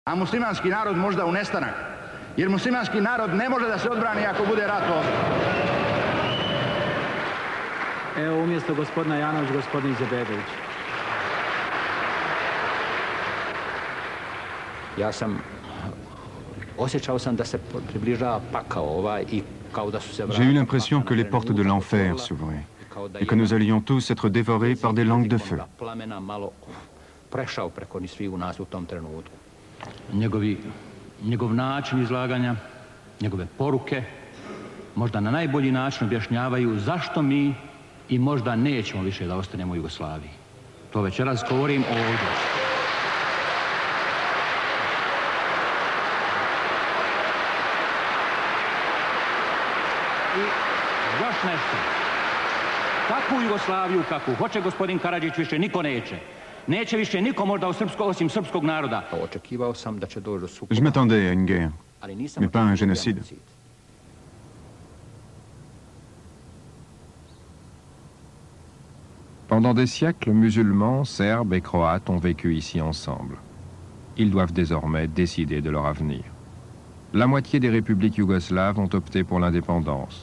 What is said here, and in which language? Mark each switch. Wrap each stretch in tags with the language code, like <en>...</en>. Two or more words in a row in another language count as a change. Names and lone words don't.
<bs>A muslimanski narod možda u nestanak, jer muslimanski narod ne može da se odbrani ako bude rat ovdje. Evo umjesto gospodina Janović, gospodin Izetbegović. Ja sam osjećao sam da se približava pakao ovaj i kao da su se...</bs> <fr>J'ai eu l'impression que les portes de l'enfer s'ouvraient et que nous allions tous être dévorés par des langues de feu.</fr> <bs>Plamena malo prešao preko ni svi u nas u tom trenutku. Njegov način izlaganja, njegove poruke, možda na najbolji način objašnjavaju zašto mi i možda nećemo više da ostanemo u Jugoslaviji. To večeras govorim ovdje. I još nešto. Takvu Jugoslaviju kakvu hoće gospodin Karadžić više niko neće. Neće više niko možda osim srpskog naroda. Očekivao sam da će doći do sukoba.</bs> <fr>Je m'attendais à une guerre, mais pas à un génocide. Pendant des siècles, musulmans, serbes et croates ont vécu ici ensemble. Ils doivent désormais décider de leur avenir. La moitié des républiques yougoslaves ont opté pour l'indépendance.</fr>